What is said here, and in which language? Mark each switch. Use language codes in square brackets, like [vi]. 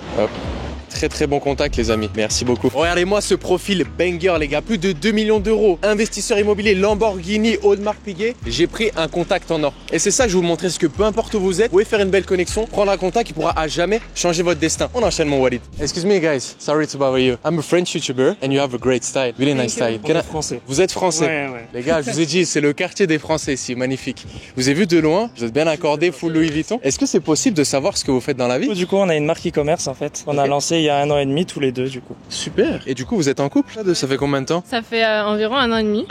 [fr] Hop. Très très bon contact les amis, merci beaucoup. Regardez-moi ce profil banger les gars, plus de 2 millions d'euros, investisseur immobilier Lamborghini Audemars Piguet. J'ai pris un contact en or. Et c'est ça que je vais vous montrer, c'est que peu importe où vous êtes, vous pouvez faire une belle connexion, prendre un contact qui pourra à jamais changer votre destin. On enchaîne mon Walid. [en] Excuse me guys, sorry to bother you. I'm a French YouTuber and you have a great style, really nice style. [fr] On est français. Vous êtes français. Ouais. Les gars, je vous ai dit, c'est le quartier des Français ici, magnifique. Je vous ai vu de loin, vous êtes bien accordé, full Louis Vuitton. Est-ce que c'est possible de savoir ce que vous faites dans la vie? Du coup, on a une marque e-commerce en fait. On a lancé il y a 1 an et demi tous les deux du coup. Super. Et du coup, vous êtes en couple? Ça fait combien de temps? Ça fait environ 1 an et demi.